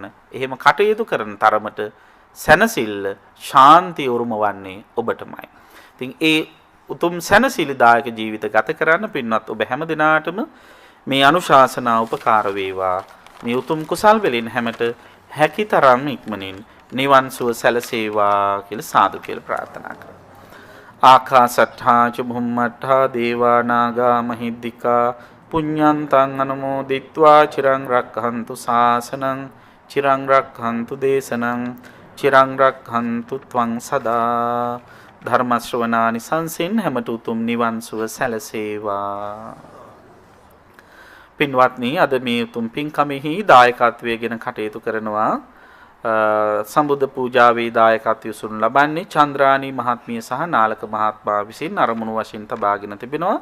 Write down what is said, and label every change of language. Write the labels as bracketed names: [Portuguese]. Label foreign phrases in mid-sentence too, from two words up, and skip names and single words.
[Sinhala] එහෙම කටයුතු කරන තරමට සැනසෙල්ල ශාන්තිය උරුම වන්නේ ඔබටමයි. ඉතින් ඒ උතුම් සැනසෙලිදායක ජීවිත ගත කරන්න පින්වත් ඔබ හැම දිනාටම මේ අනුශාසනා උපකාර වේවා. මේ උතුම් කුසල් වලින් හැමත හැකිතරම් ඉක්මනින් නිවන් සුව සැලසේවා කියලා සාදු කියලා ප්‍රාර්ථනා කරා. [Pali] ආකාසට්ඨා ච භුම්මට්ඨා දේවා නාග මහිද්దికා පුඤ්ඤන්තං අනුමෝදිත්වා චිරං රක්ඛන්තු ශාසනං චිරං රක්ඛන්තු දේශනං චිරං රක්ඛන්තු ත්වං සදා ධර්ම ශ්‍රවණානි [Sinhala] සංසින් හැමත උතුම් නිවන් සුව සැලසේවා. පින්වත්නි අද මේ උතුම් පින්කමෙහි දායකත්වයෙන් කටයුතු කරනවා සම්බුද්ධ පූජාවේ දායකත්වය උසුන් ලබන්නේ චන්ද්‍රානි මහත්මිය සහ නාලක මහත්මයා විසින් අරමුණු වශයෙන් තබාගෙන තිබෙනවා.